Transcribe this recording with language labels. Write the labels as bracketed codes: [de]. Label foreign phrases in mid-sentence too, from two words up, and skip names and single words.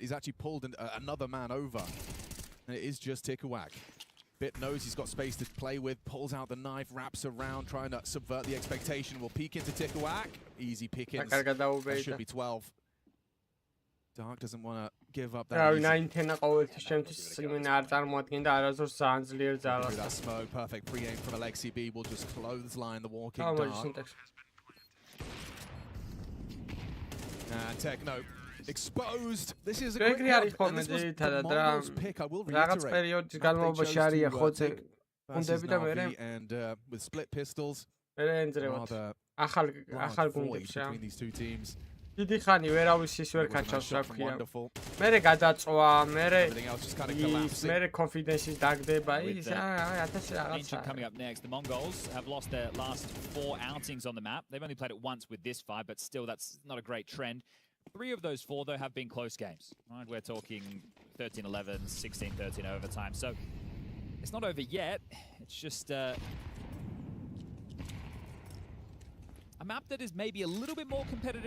[en] He's actually pulled another man over. And it is just Tikiak. Bit knows he's got space to play with, pulls out the knife, wraps around, trying to subvert the expectation. Will peek into Tikiak. Easy pickings. That should be 12. Dark doesn't want to give up that. [ka] 9-10 ყოველთვის შემთხვევით იმენა არ წარმოადგენდა არასდროს ძალიან ძლიერ ძალას. [en] That smoke, perfect pre-aim from Alexi B will just clothesline the walking Dark. And Techno exposed. This is a great pick. And this was the Mongols pick, I will reiterate. And with split pistols, rather void between these two teams. [ka] დიდი ხანი ვერავის ის ვერ კაჩავს რა ქვია. მერე გადაწვა, მერე confidence-ის დაგდება. ის 1000 რაღაცა. [en] Coming up next, the Mongols have lost their last 4 outings on the map. They've only played it once with this 5, but still that's not a great trend. 3 of those 4 though have been close games. Right? We're talking 13-11, 16-13 overtime. So it's not over yet. It's just a map that is maybe a little bit more competitive.